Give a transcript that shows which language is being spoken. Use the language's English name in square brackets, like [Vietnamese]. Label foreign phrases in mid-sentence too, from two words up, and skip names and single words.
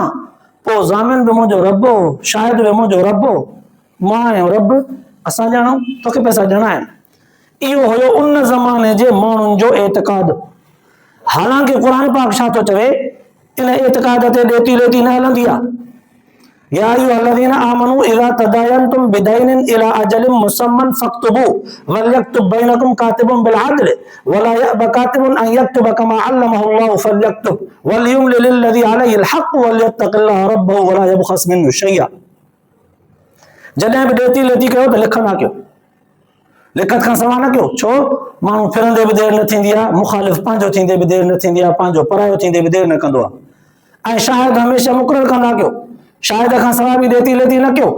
[Sindhi] पोइ ज़ामिन बि मुंहिंजो रब हो, शाहिद बि मुंहिंजो रब हो, मां ऐं रब असां ॼाणूं, तोखे पैसा ॾियणा आहिनि। इहो हुयो उन ज़माने जे माण्हुनि जो एतिक़ाद। हालांकि क़ुर पाक छा थो चवे, इन एतिक़ाद ते ॾेती लेती न हलंदी आहे। [Arabic] يا أيها الذين آمنوا إذا تداينتم بدين إلى أجل مسمى فاكتبوه وليكتب بينكم كاتب بالعدل ولا يأب كاتب أن يكتب كما علمه الله فليكتب وليملل الذي عليه الحق وليتق الله ربه ولا يبخس منه شيئا. [Sindhi] जॾहिं बि ॾेती लेती कयो त लिखंदा कयो, लिखत खां सवाइ न कयो। छो? माण्हू फिरंदे बि देरि न थींदी आहे, मुखालिफ़ पंहिंजो थींदे बि देरि न थींदी आहे, पंहिंजो परायो थींदे बि देरि न कंदो आहे। ऐं शाहिद हमेशह मुक़ररु कंदा कयो, शाहिद खां सवाइ बि ॾेती लेती न कयो।